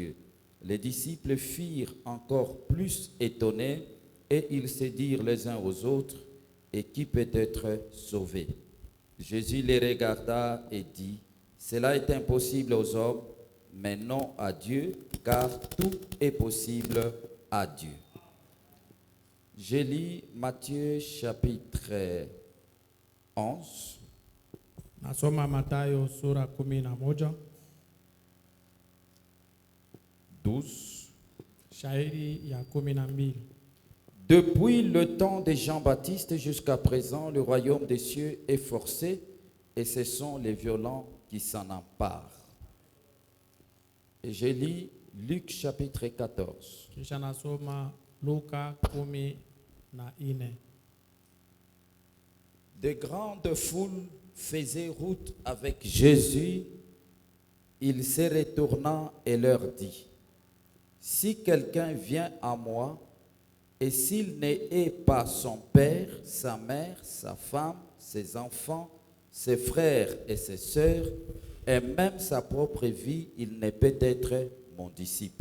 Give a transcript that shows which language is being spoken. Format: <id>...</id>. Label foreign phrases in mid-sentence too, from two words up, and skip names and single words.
<fr>» Les disciples furent encore plus étonnés et ils se dirent les uns aux autres, « Et qui peut être sauvé ?» Jésus les regarda et dit, « Cela est impossible aux hommes, mais non à Dieu, car tout est possible à Dieu. » Je lis Matthieu chapitre 11.</fr> <sw>Nasoma Mathayo sura 11, 12. shairi ya 12.</sw> <fr>Depuis le temps de Jean-Baptiste jusqu'à présent, le royaume des cieux est forcé et ce sont les violents qui s'en emparent. Et je lis Luc chapitre 14.</fr> <sw>Kisha nasoma Luka 14.</sw> <fr>De grandes foules faisaient route avec Jésus. Il se retourna et leur dit, « Si quelqu'un vient à moi, Et s'il n'est pas son père, sa mère, sa femme, ses enfants, ses frères et ses sœurs, et même sa propre vie, il ne peut être mon disciple.</fr>